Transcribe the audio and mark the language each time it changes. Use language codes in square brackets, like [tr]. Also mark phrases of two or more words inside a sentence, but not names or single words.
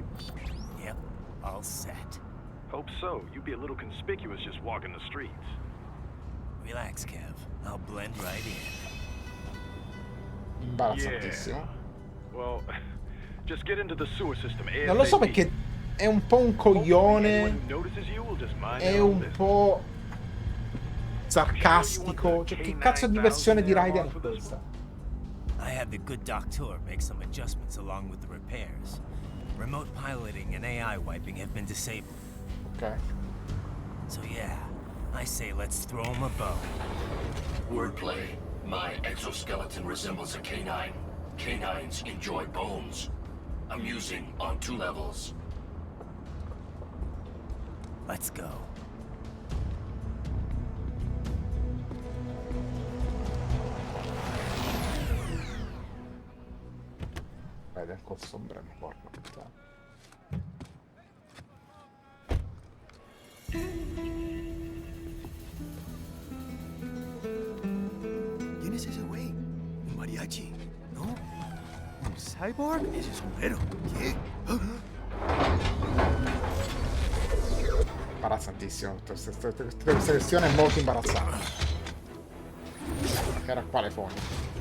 [en] Yep, all set. Hope so. You'd be a little conspicuous just walking the streets. Relax, Kev. I'll blend right in. [it] Imbarazzantissimo. [en] Yeah. Well, just get into the sewer system. [it] Non lo so perché è un po' un coglione. È un po' sarcastico. Cioè, che cazzo di versione di Raiden è questa? [en] I had the good doctor make some adjustments along with the repairs. Remote piloting and AI wiping have been disabled. Okay. So yeah, I say let's throw him a bone. Wordplay. My exoskeleton resembles a canine. Canines enjoy bones. Amusing on 2 levels. Let's go. [it] Vede col sombrero, porca puttana. [es] ¿Quién es ese güey? Un mariachi, ¿no? ¿Un cyborg? Ese sombrero. ¿Qué? [it] Imbarazzantissimo. Questa questione è molto imbarazzante. Era quale fondo?